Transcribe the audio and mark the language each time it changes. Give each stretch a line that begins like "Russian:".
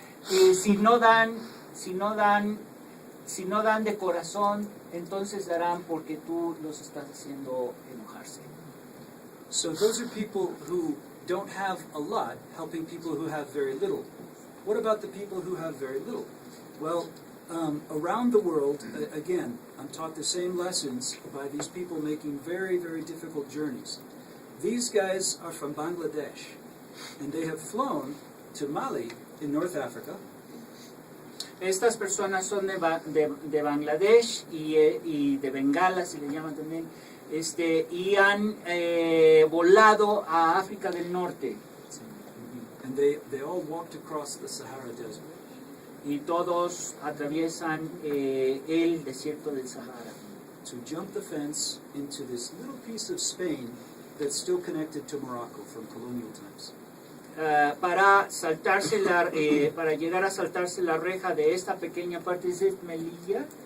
Spanish: Si no dan de corazón, entonces darán porque tú los estás haciendo enojarse.
English: So those are people who don't have a lot, helping people who have very little. What about the people who have very little? Well, around the world, again, I'm taught the same lessons by these people making very, very difficult journeys. These guys are from Bangladesh, and they have flown to Mali in North Africa.
Spanish: Estas personas son de Bangladesh y de Bengala, se le llama también, y han volado a África del Norte.
English: And they all walked across the Sahara Desert.
Spanish: Y todos atraviesan el desierto del Sahara.
English: To jump the fence into this little piece of Spain that's still connected to Morocco from colonial times.
Spanish: Para llegar a saltarse la reja de esta pequeña parte de Melilla,